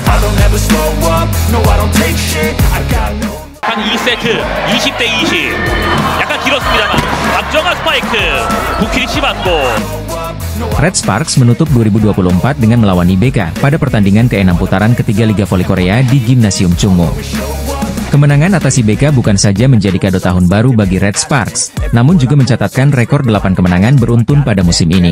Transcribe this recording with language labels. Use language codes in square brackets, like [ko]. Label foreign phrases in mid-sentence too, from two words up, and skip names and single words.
[en] I'll never slow up, no I don't take shit, I got no. [ko] 한 2세트 20대 20 약간 길었습니다만 박정아 스파이크 부키리치 받고 [id] Red Sparks menutup 2024 dengan melawan IBK pada pertandingan ke-6 putaran ketiga Liga Voli Korea di Gimnasium Chungmu. Kemenangan atas IBK bukan saja menjadi kado tahun baru bagi Red Sparks, namun juga mencatatkan rekor 8 kemenangan beruntun pada musim ini.